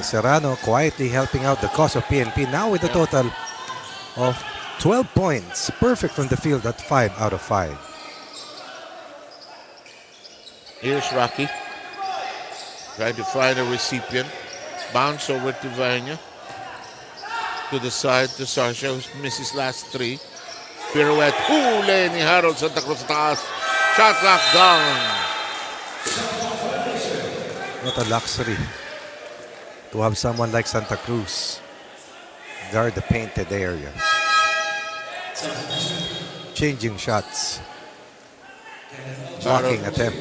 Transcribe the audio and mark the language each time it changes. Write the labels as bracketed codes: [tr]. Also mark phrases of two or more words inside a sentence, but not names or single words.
[en] Serrano quietly helping out the cause of PNP. Now with a total of 12 points. Perfect from the field at 5 out of 5. Here's Rocky. Trying to find a recipient. Bounce over to Vanya. To the side to Sarsha, who misses last 3. Pirouette. [tl] Huli ni Harold Santa Cruz sa taas. [en] Shot clock down. What a luxury to have someone like Santa Cruz guard the painted area. Changing shots. Blocking attempts.